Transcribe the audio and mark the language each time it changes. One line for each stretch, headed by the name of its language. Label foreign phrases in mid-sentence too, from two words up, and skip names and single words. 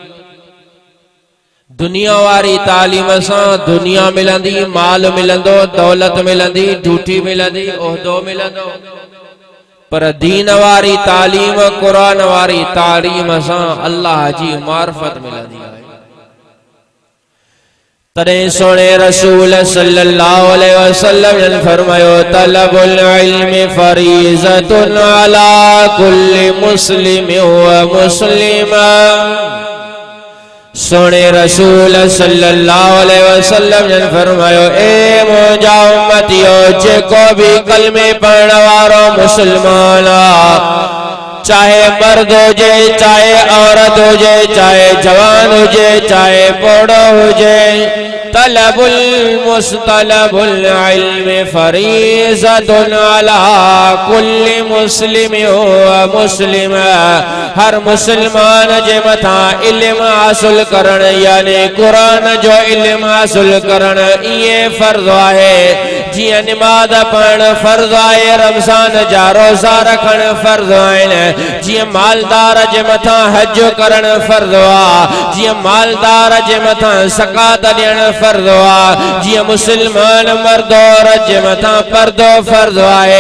Sindhi: दुनिया वारी तालीम सां दुनिया मिलंदी, माल मिलंदो, दौलत मिलंदी, ड्यूटी मिलंदी, उहदो मिलंदो। पर दीन वारी तालीम, कुरान वारी तालीम सां अल्लाह जी मार्फत मिलंदी आहे। तॾहिं सोने रसूल
Arabic: صلى الله عليه وسلم
Sindhi: ने फरमायो
Arabic: طلب العلم فريضة على كل مسلم ومسلمة.
Sindhi: सोने रसूल
Arabic: صلى الله عليه وسلم
Sindhi: ने फरमायो ए मुंहिंजा उम्मतियो, जेको भी कलमे पढ़ण वारो मुसलमान चाहे मर्द हुजे, चाहे औरत हुजे, चाहे जवान हुजे, चाहे बूढ़ो हुजे,
Arabic: طلب مستطلب العلم فريضة على كل مسلم ومسلم.
Sindhi: हर मुसलमान जे मथा इल्म हासिल करण यानी कुरान जो इल्म हासिल करण ये फर्ज आहे। जियां नमाज पढ़ण फर्ज आहे, रमजान जा रोजा रखण फर्ज आहिनि, जियां मालदार जे मथा हज करण फर्ज आ, जियां मालदार जे मथा ज़कात ॾियण फर्ज आ, जियां मुसलमान मर्द औरत जे मथा पर्दो फर्ज आहे।